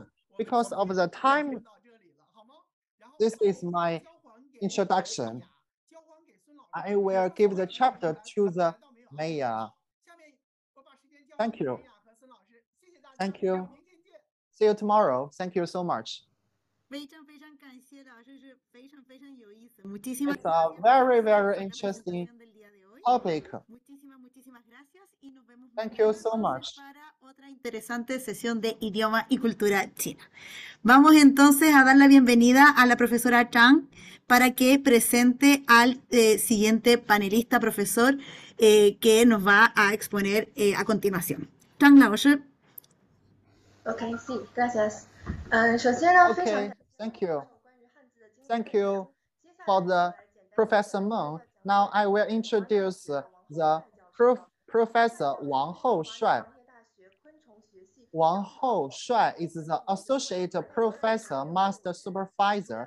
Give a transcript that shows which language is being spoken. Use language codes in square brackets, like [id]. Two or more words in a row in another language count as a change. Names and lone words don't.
[en] Because of the time, this is my introduction. I will give the chapter to the Maya. Thank you. Thank you. See you tomorrow. Thank you so much. [zh] 非常非常感谢老师，是非常非常有意思。Muchísimas [en] It's a very, very interesting topic. [es] Muchísimas gracias y nos vemos [en] Thank you so much. [es] para otra interesante sesión de idioma y cultura china. Vamos entonces a dar la bienvenida a la profesora Chang para que presente al siguiente panelista profesor que nos va a exponer a continuación. [zh] Chang 老师。 [es] OK， sí, gracias. [zh] 首先呢，非常 [en] Okay, thank you. Thank you for the Professor Meng. Now I will introduce the Professor Wang Houshuai. Wang Houshuai is the Associate Professor Master Supervisor.